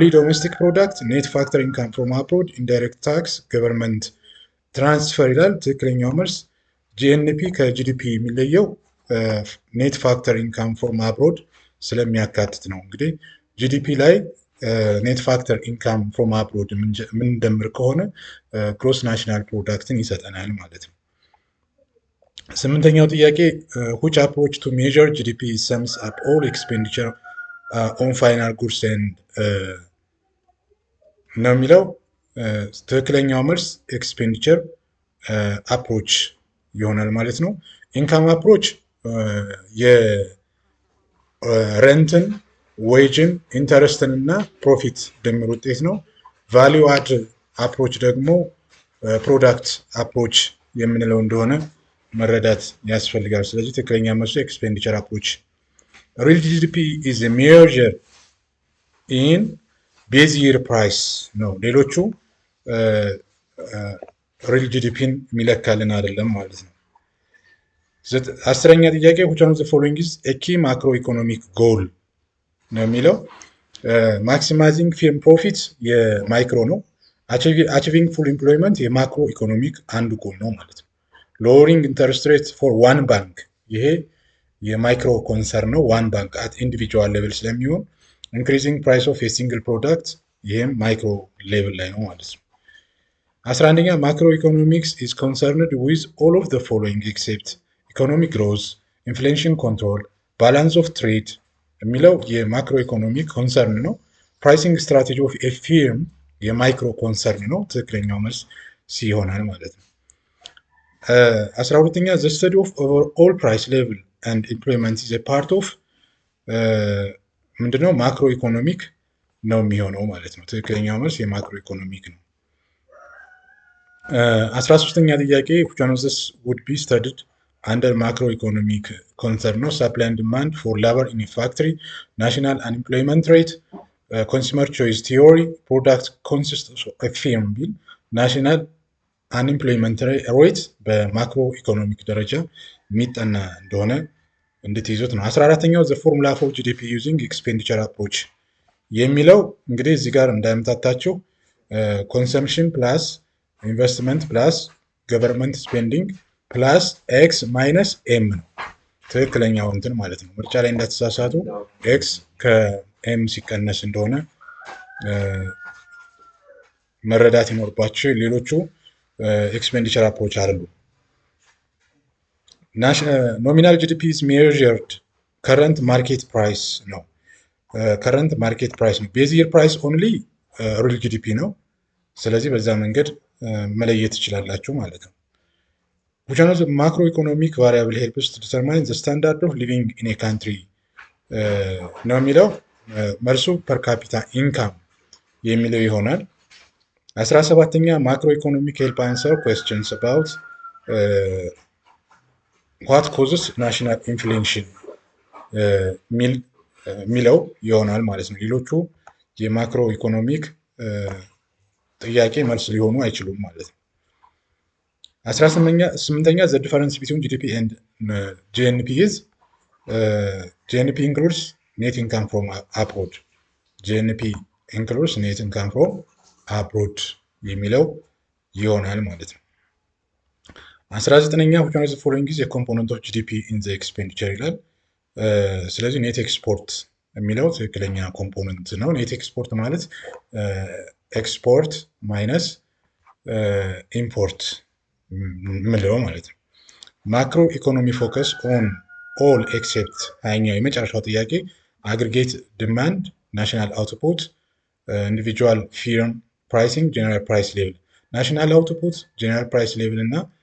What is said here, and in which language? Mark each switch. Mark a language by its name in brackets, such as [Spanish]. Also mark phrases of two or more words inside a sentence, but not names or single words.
[English] domestic product, net factor income from abroad, indirect tax, government transfer [Amharic] ይላል። ትክክለኛው መልስ ጂኤንፒ ከጂዲፒ የሚለየው [English] net factor income from abroad [Amharic] ስለሚያካትት ነው። እንግዲህ ጂዲፒ ላይ [English] net factor income from abroad [Amharic] የምንደምር ከሆነ [English] gross national product [Amharic] ይሰጠናል ማለት ነው። ስምንተኛው ጥያቄ [English] which approach to measure GDP sums up all expenditure on final goods and [Amharic] ነው የሚለው። ትክክለኛው መልስ [English] expenditure approach [Amharic] ይሆናል ማለት ነው። [English] income approach [Amharic] የረንትን፣ ዌጅን፣ ኢንተረስትን እና ፕሮፊት ድምር ውጤት ነው። [English] value add approach [Amharic] ደግሞ [English] product approach [Amharic] የምንለው እንደሆነ መረዳት ያስፈልጋል። ስለዚህ ትክክለኛ መልሱ [English] expenditure approach። real GDP is a measure in base year price [Amharic] ነው። ሌሎቹ [English] real GDP [Amharic] የሚለካልን አይደለም ማለት ነው። አስረኛ ጥያቄ [English] which one of the following is a key macroeconomic goal [Amharic] ነው የሚለው። [English] maximizing firm profit [Amharic] የማይክሮ ነው። [English] achieving full employment macro economic [Amharic] አንዱ ጎል ነው ማለት ነው። [English] lowering interest rate for one bank [Amharic] ይሄ የማይክሮ ኮንሰርን ነው። [English] one bank at individual level [Amharic] ስለሚሆን [English] increasing price of single product [Amharic] ይህም [English] micro level [Amharic] ላይ ነው ማለት ነው። 11ኛ [English] macroeconomics is concerned with all of the following except economic growth, inflation control, balance of trade [Amharic] የሚለው [English] macro economic concern [Amharic] ነው። [English] pricing strategy of a firm micro concern [Amharic] ነው። ትክክለኛው መልስ ሲ ይሆናል ማለት ነው። 12ኛ [English] the study of overall price level and employment is a part of [Amharic] ምንድነው [English] macro economic [Amharic] ነው የሚሆነው ማለት ነው። ትክክለኛው መልስ [English] macro economic [Amharic] ነው። 13ኛ ጥያቄ [English] which one of this would be studied under macroeconomic concern [Amharic] ነው? [English] supply and demand for labor in a factory, national unemployment rate, consumer choice theory, product consists of a firm bill, national unemployment rate macro economic [Amharic] ደረጃ የሚጠና እንደሆነ እንድትይዙት ነው። 14ኛው [English] the formula for GDP using expenditure approach [Amharic] የሚለው እንግዲህ እዚህ ጋር እንዳይመታታቸው [English] consumption plus investment plus government spending plus X minus M [Amharic] ነው ትክክለኛው እንትን ማለት ነው። ምርጫ ላይ እንዳትሳሳቱ ኤክስ ከኤም ሲቀነስ እንደሆነ መረዳት ይኖርባቸው። ሌሎቹ [English] expenditure approach [Amharic] አሉ። [English] nominal GDP is measured current market price [Amharic] ነው። [English] current market price [Amharic] ነው። [English] base year price only real GDP [Amharic] ነው። ስለዚህ በዛ መንገድ መለየት ትችላላችሁ ማለት ነው። [English] which one of the macroeconomic variable helps to determine the standard of living in a country [Amharic] ነው የሚለው መልሱ [English] per capita income [Amharic] የሚለው ይሆናል። 17ኛ [English] macro economic help answer questions about what causes national inflation [Amharic] የሚለው ይሆናል ማለት ነው። ሌሎቹ የማክሮ ኢኮኖሚክ ጥያቄ መልስ ሊሆኑ አይችሉም ማለት ነው። 18ኛ [English] the difference between GDP and GNP is GNP includes net income from abroad GNP includes net income from abroad [Amharic] የሚለው ይሆናል ማለት ነው። 19ኛ [English] which one of the following is a component of GDP in the expenditure [Amharic] ይላል። ስለዚህ [English] net export [Amharic] የሚለው ትክክለኛ ኮምፖነንት ነው። [English] net export [Amharic] ማለት [English] export minus import [Amharic] ምለው ማለት ነው። [English] macro economy focus on all except [Amharic] ሀያኛው የመጨረሻው ጥያቄ [English] aggregate demand, national output, individual firm pricing, general price level። national output, general price level [Amharic] እና